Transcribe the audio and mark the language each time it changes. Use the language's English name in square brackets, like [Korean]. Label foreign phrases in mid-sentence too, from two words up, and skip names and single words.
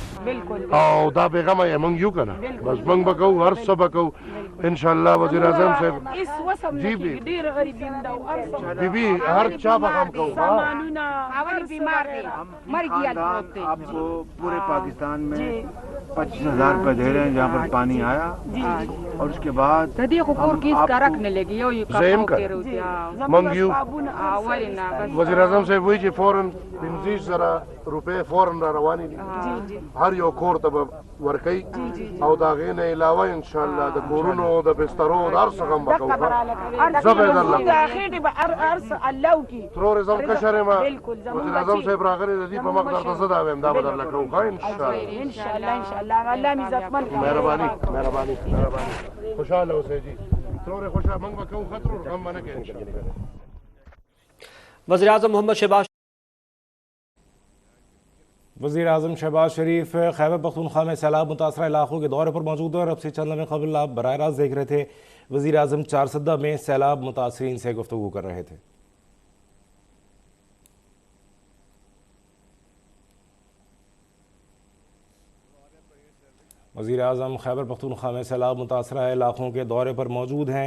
[Pashto] او دا پیغام یې موږ یو کنه بس موږ به کوو هر څه به کوو انشاءالله وزیر اعظم صاحب جی بی بی ہر چا به غم کوو [Urdu] آپ کو پورے پاکستان میں 25,000 روپے دے رہے ہیں جہاں پر پانی آیا اور اس کے بعد [Pashto] زیم کر موږ یو وزیر اعظم صاحب وایي چې فوراً 15,000 روپے فوراً را روانې دي هر یو کور ته به ورکوي او د هغې نه علاوه انشاءالله د کورونو د بسترو د هر څه غم به کوو زه به یې درله ترور زم کشر یم وزیر اعظم صاحب راغلی د دې په مخ درته زه دا وایم دا به درله کوو ښه انشاءالله مهرباني مهرباني مهرباني خوشحاله اوسئ جی ترور خوشحاله موږ به کوو ښه ترور غم به نه کوي انشاءالله [Urdu] وزیر اعظم محمد شہباز وزیر اعظم شہباز شریف خیبر پختونخوا میں سیلاب متاثرہ علاقوں کے دورے پر موجود ہیں اور اب سے چند لمحے قبل آپ براہ راست دیکھ رہے تھے وزیر اعظم چارسدہ میں سیلاب متاثرین سے گفتگو کر رہے تھے. وزیر اعظم خیبر پختونخوا میں سیلاب متاثرہ علاقوں کے دورے پر موجود ہیں.